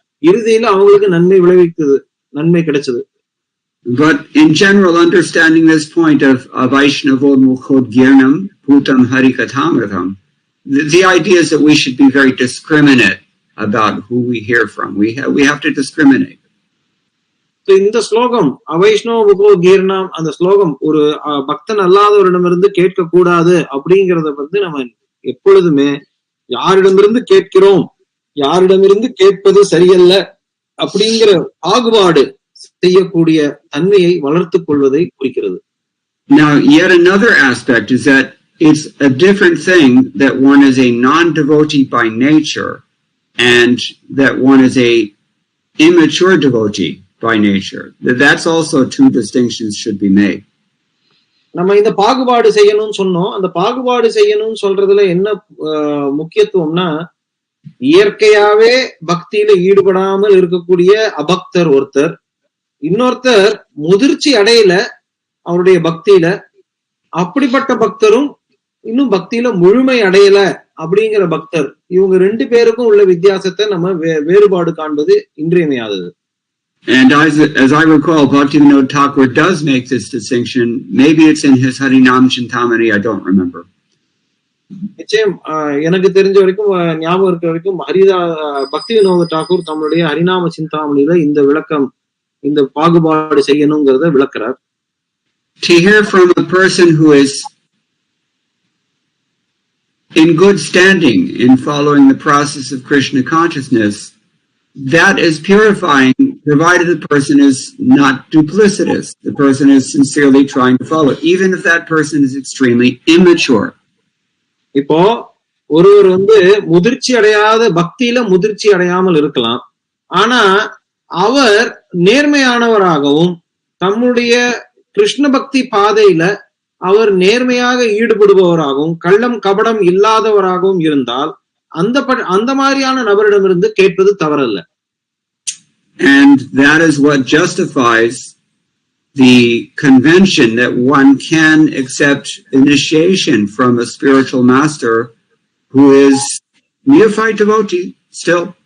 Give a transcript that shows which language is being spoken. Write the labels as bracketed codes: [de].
[ta] இறுதியில அவங்களுக்கு நன்மை கிடைச்சது. [en] But in general, understanding this point of Vaishnavo Mukhodgirnam Bhutam Harikathamritam, the idea is that we should be very discriminate about who we hear from. We have to discriminate. [ta] இந்த ஸ்லோகம் அவைஷ்ணவ முகோகீர்ணம், அந்த ஸ்லோகம் ஒரு பக்தன் அல்லாதவரிடமிருந்து கேட்க கூடாது அப்படிங்கறத வந்து நம்ம எப்பொழுதுமே யாரிடமிருந்து கேட்கிறோம், யாரிடமிருந்து கேட்பது சரியல்ல அப்படிங்கிற பாகுபாடு செய்யக்கூடிய தன்மையை வளர்த்துக் கொள்வதை குறிக்கிறது. [en] Now, yet another aspect is that it's a different thing that one is a non-devotee by nature and that one is a immature devotee by nature. That's also two distinctions should be made. [ta] நம்ம இந்த பாகுபாடு செய்யணும்னு சொன்னோம். அந்த பாகுபாடு செய்யணும்னு சொல்றதுல என்ன முக்கியத்துவம்னா, இயற்கையாவே பக்தியில ஈடுபடாமல் இருக்கக்கூடிய அபக்தர் ஒருத்தர், இன்னொருத்தர் முதிர்ச்சி அடையல அவருடைய பக்தியில, அப்படிப்பட்ட பக்தரும் இன்னும் பக்தியில முழுமை அடையல அப்படிங்கிற பக்தர், இவங்க 2 பேருக்கும் உள்ள வித்தியாசத்தை நம்ம வேறுபாடு காண்பது இன்றியமையாதது. [en] And as I recall, Bhaktivinoda Thakur does make this distinction. Maybe it's in his Harinam Chintamani, I don't remember. [ta] நிச்சயம் எனக்கு தெரிஞ்ச வரைக்கும், ஞாபகம் இருக்கிற வரைக்கும், பக்திவினோத டாக்கூர் தம்முடைய ஹரிநாம சிந்தாமணியில இந்த விளக்கம், இந்த பாகுபாடு செய்யணுங்கிறத விளக்குறார். [en] To hear from a person who is in good standing in following the process of Krishna consciousness, that is purifying, provided the person is not duplicitous. The person is sincerely trying to follow, even if that person is extremely immature. [ta] இப்போ ஒருவர் வந்து முதிர்ச்சி அடையாத பக்தியில முதிர்ச்சி அடையாமல் இருக்கலாம். ஆனா அவர் நேர்மையானவராகவும் தம்முடைய கிருஷ்ண பக்தி பாதையில அவர் நேர்மையாக ஈடுபடுபவராகவும் கள்ளம் கபடம் இல்லாதவராகவும் இருந்தால் அந்த மாதிரியான நபரிடமிருந்து கேட்பது தவறல்ல. [en] And that is what justifies the convention that one can accept initiation from a spiritual master who is neophyte devotee still.